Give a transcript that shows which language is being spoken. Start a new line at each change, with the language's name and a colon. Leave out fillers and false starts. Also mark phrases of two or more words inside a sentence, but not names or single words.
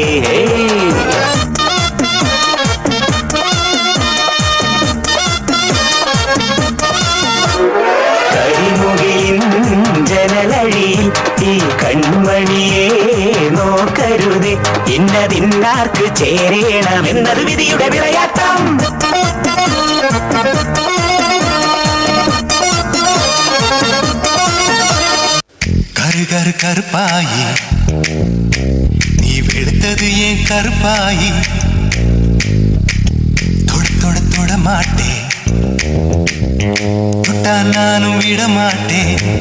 Malayalam: കരിമുകിലിൻ ജനലഴിയിൽ ഈ കൺമണിയെ നോക്കരുതേ ഇന്നതിന്നാർക്ക് ചേരണമെന്നത് വിധിയുടെ വിളയാട്ടം
Tamil: கருப்பாயி நீ வெளுத்தது ஏன் கருப்பாயி தொட மாட்டேன் தொட்டா நானும் விட மாட்டேன்